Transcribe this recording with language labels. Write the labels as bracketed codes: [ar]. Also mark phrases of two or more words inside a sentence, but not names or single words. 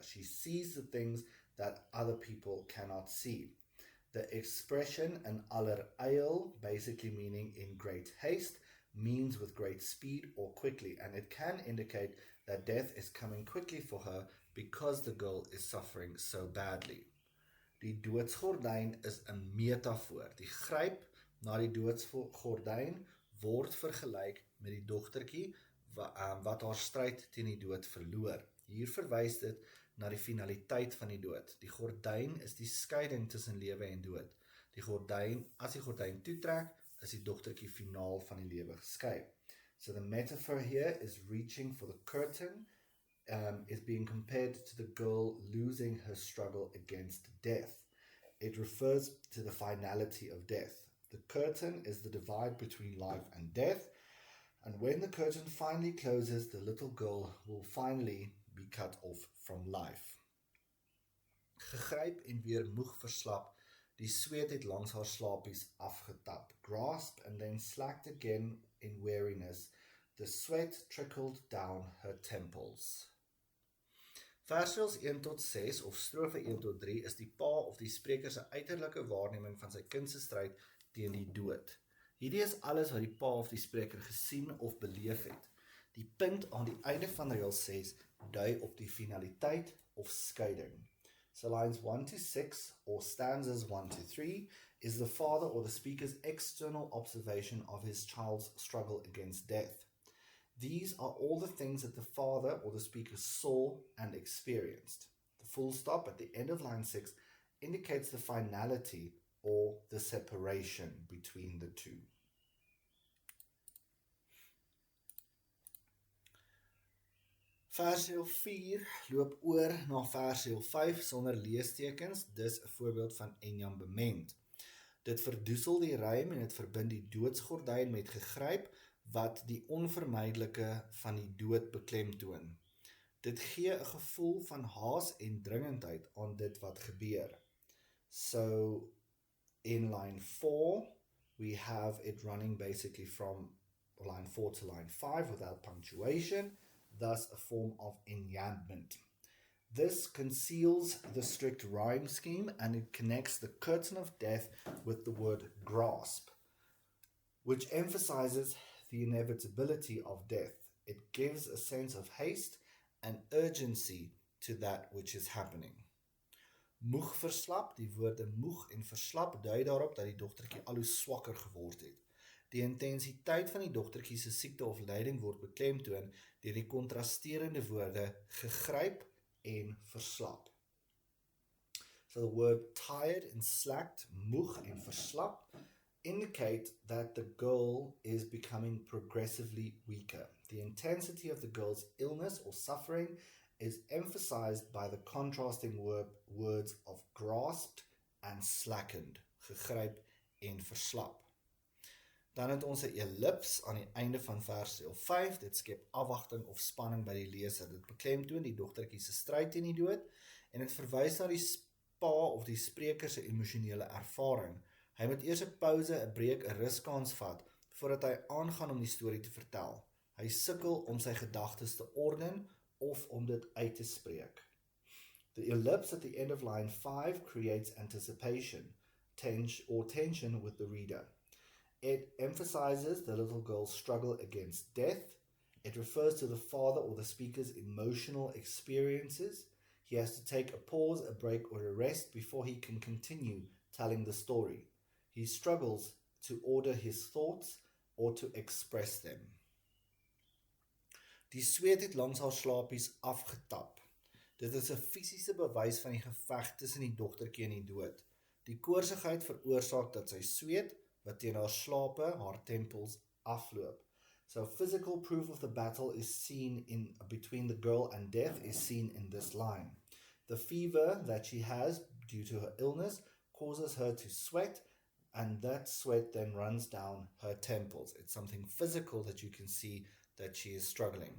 [en] She sees the things that other people cannot see. The expression [af] in alleryl, [en] basically meaning in great haste, means with great speed or quickly, and it can indicate that death is coming quickly for her because the girl is suffering so badly. [af] Die doodsgordyn is 'n metafoor. Die gryp na die doodsgordyn word vergelyk met die dogtertjie wat haar stryd teen die dood verloor. Hier verwys dit na die finaliteit van die dood. Die gordyn is die skeiding tussen lewe en dood. As die gordyn toetrek, is die dogtertjie finaal van die lewe geskei. [en] So the metaphor here is reaching for the curtain, is being compared to the girl losing her struggle against death. It refers to the finality of death. The curtain is the divide between life and death, and when the curtain finally closes, the little girl will finally be cut off from life. [af] Gegryp en weer moeg verslap, die sweet het langs haar slapies afgetap. [en] Grasped and then slacked again in weariness, the sweat trickled down her temples. [af] Versies 1 tot 6 of strofe 1 tot 3 is die pa of die spreker se uiterlike waarneming van sy kind se stryd teen die dood. Hierdie is alles wat die pa of die spreker gesien of beleef het. Die punt aan die einde van reël 6 dui op die finaliteit of skeiding. [en] So lines 1 to 6 or stanzas 1 to 3 is the father or the speaker's external observation of his child's struggle against death. These are all the things that the father or the speaker saw and experienced. The full stop at the end of line 6 indicates the finality or the separation between the two. [af] Versiel 4 loop oor na versiel 5 sonder leestekens, dis 'n voorbeeld van Enyam Bement. Dit verdoesel die rym en dit verbind die doodsgordyn met gegryp wat die onvermydelike van die dood beklemtoon. Dit gee 'n gevoel van haas en dringendheid aan dit wat gebeur. [en] So in line 4 we have it running basically from line 4 to line 5 without punctuation, thus a form of enjambment. This conceals the strict rhyme scheme and it connects the curtain of death with the word grasp, which emphasizes the inevitability of death. It gives a sense of haste and urgency to that which is happening. [af] Moeg verslap, die woorde moeg en verslap dui daarop dat die dogtertjie al hoe swakker geword het. Die intensiteit van die dogtertjie se siekte of lyding word beklemtoon deur die kontrasterende woorde gegryp en verslap. [en] So the word tired and slacked, [af] moeg en verslap, [en] indicate that the girl is becoming progressively weaker. The intensity of the girl's illness or suffering is emphasized by the contrasting words of grasped and slackened, [af] gegryp en verslap. Dan het ons 'n ellips aan die einde van versiel 5, dit skep afwagting of spanning by die leser. Dit beklemtoon die dogtertjie se stryd teen die dood en dit verwys na die pa of die spreker se emosionele ervaring. Hy moet eers 'n pouse, 'n breek, 'n ruskans vat voordat hy aangaan om die storie te vertel. Hy sukkel om sy gedagtes te orden of om dit uit te spreek. [en] The ellipse at the end of line 5 creates anticipation, tension with the reader. It emphasizes the little girl's struggle against death. It refers to the father or the speaker's emotional experiences. He has to take a pause, a break, or a rest before he can continue telling the story. He struggles to order his thoughts or to express them. [af] Die sweet het langs haar slapies afgetap. Dit is 'n fisiese bewys van die geveg tussen die dogtertjie en die dood. Die koorsigheid veroorsaak dat sy sweet, wat teen haar slape, haar tempels afloop. [en] So physical proof of the battle is seen between the girl and death is seen in this line. The fever that she has due to her illness causes her to sweat, and that sweat then runs down her temples. It's something physical that you can see that she is struggling.